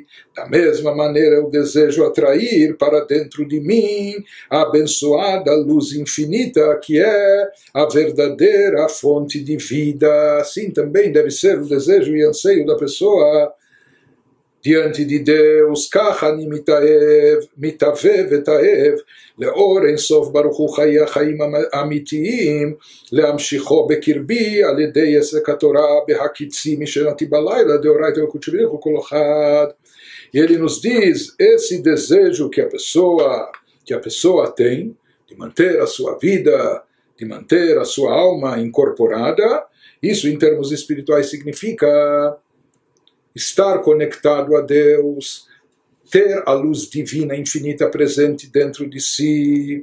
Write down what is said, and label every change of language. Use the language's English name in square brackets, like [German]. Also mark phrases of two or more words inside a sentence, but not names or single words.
[Portuguese] Da mesma maneira eu desejo atrair para dentro de mim a abençoada luz infinita, que é a verdadeira fonte de vida. Assim também deve ser o desejo e anseio da pessoa diante de Deus. [Hebrew] כך אני מתאוה ותאב לאור אינסוף ברוך הוא חיי החיים האמיתיים להמשיכו בקרבי על ידי עסק התורה בהקיצי משנתי בלילה [Aramaic] דאורייתא וקודשא בריך הוא [Hebrew] כל אחד. [Portuguese] E ele nos diz esse desejo que a pessoa tem de manter a sua vida, de manter a sua alma incorporada. Isso em termos espirituais significa estar conectado a Deus, ter a luz divina infinita presente dentro de si.